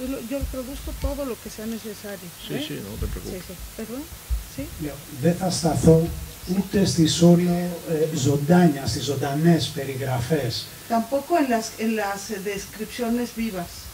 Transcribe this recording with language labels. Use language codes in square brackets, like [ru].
[es] Yo produzco todo lo que sea necesario. Sí, no te preocupes. ¿Perdón? ¿Sí? [el] Δεν θα σταθώ ούτε στις όλο ζωντάνια, στις ζωντανές περιγραφές [es] Tampoco en las descripciones vivas